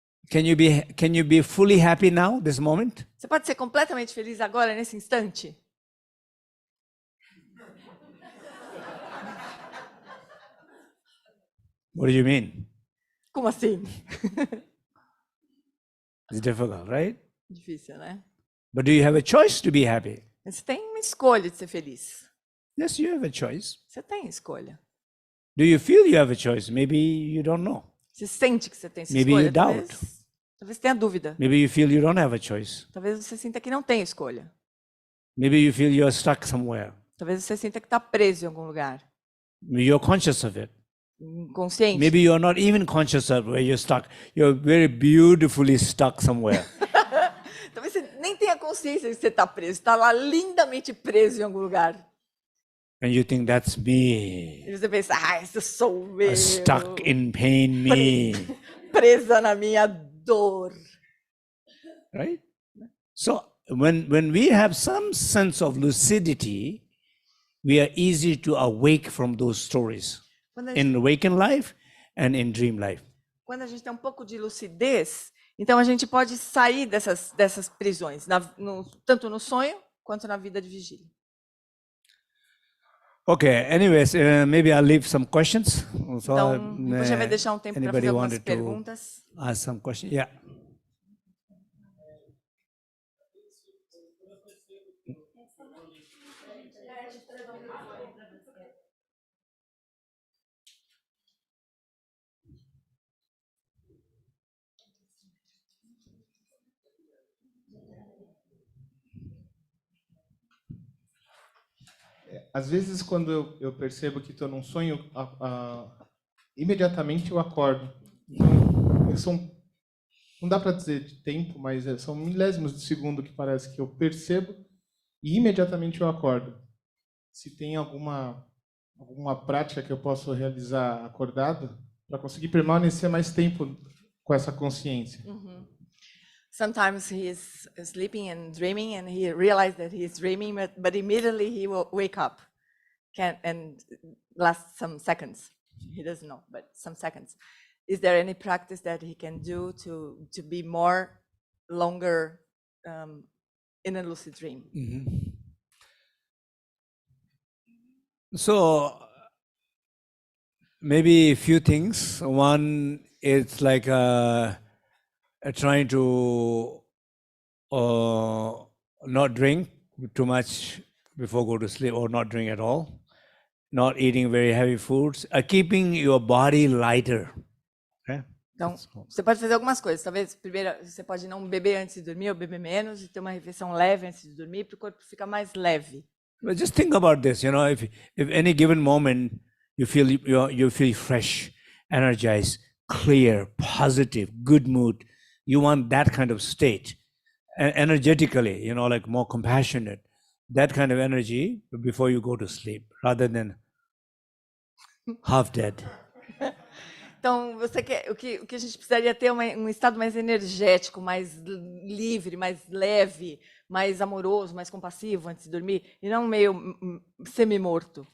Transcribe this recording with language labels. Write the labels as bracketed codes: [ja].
[en] Can you be fully happy now, this moment? [pt] Você pode ser completamente feliz agora, nesse instante? [en] What do you mean? [pt] Como assim? [en] It's difficult, right? [pt] Difícil, né? [en] But do you have a choice to be happy? [pt] Você tem uma escolha de ser feliz. [en] Yes, you have a choice. [pt] Você tem escolha. [en] Do you feel you have a choice? Maybe you don't know. [pt] Você sente que você tem essa [en] Maybe [pt] escolha? [en] you doubt. [pt] Talvez tenha dúvida. [en] Maybe you feel you don't have a choice. [pt] Talvez você sinta que não tem escolha. [en] Maybe you feel you're stuck somewhere. [pt] Talvez você sinta que está preso em algum lugar. [en] Maybe you're conscious of it. [pt] Inconsciente. [en] Maybe you're not even conscious of where you're stuck. You're very beautifully stuck somewhere. [pt] Talvez você nem tenha consciência de que você está preso. Está lá lindamente preso em algum lugar. [en] And you think that's me. [pt] E você pensa, isso sou eu. [en] Stuck in pain me. [pt] Presa na minha dor. [en] Right? So when we have some sense of lucidity, we are easy to awake from those stories. In awakened life and in dream life. [pt] Quando a gente tem um pouco de lucidez, então a gente pode sair dessas prisões, tanto no sonho quanto na vida de vigília. [en] Okay, anyways, maybe I'll leave some questions. So, [pt] então, você vai deixar um tempo para fazer algumas perguntas. [en] Ask some questions. Yeah. [pt] Às vezes, quando eu percebo que estou num sonho, imediatamente eu acordo. Então, não dá para dizer de tempo, mas são milésimos de segundo que parece que eu percebo e imediatamente eu acordo. Se tem alguma prática que eu possa realizar acordado para conseguir permanecer mais tempo com essa consciência. Uhum. [en] Sometimes he is sleeping and dreaming, and he realizes that he is dreaming, but immediately he will wake up, and last some seconds. He doesn't know, but some seconds. Is there any practice that he can do to be more longer in a lucid dream? Mm-hmm. So maybe a few things. One, it's like trying to not drink too much before go to sleep, or not drink at all. Not eating very heavy foods. Keeping your body lighter. Okay? [pt] Então, você pode fazer algumas coisas. Talvez, primeiro, você pode não beber antes de dormir, ou beber menos, e ter uma refeição leve antes de dormir, para o corpo ficar mais leve. [en] But just think about this, if any given moment you feel fresh, energized, clear, positive, good mood, you want that kind of state, energetically, like more compassionate, that kind of energy before you go to sleep, rather than half dead. [pt] Então, você quer, o que a gente precisaria ter um estado mais energético, mais livre, mais leve, mais amoroso, mais compassivo antes de dormir, e não meio semi-morto.